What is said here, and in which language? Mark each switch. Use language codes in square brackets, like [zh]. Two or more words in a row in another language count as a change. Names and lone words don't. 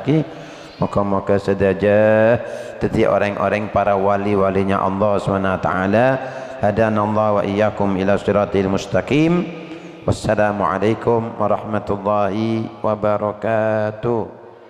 [jv] Moga-moga sedaja dadi orang-orang para wali-walinya Allah [ar] سبحانه وتعالى. هدانا الله وإياكم إلى الصراط المستقيم. والسلام عليكم ورحمة الله وبركاته.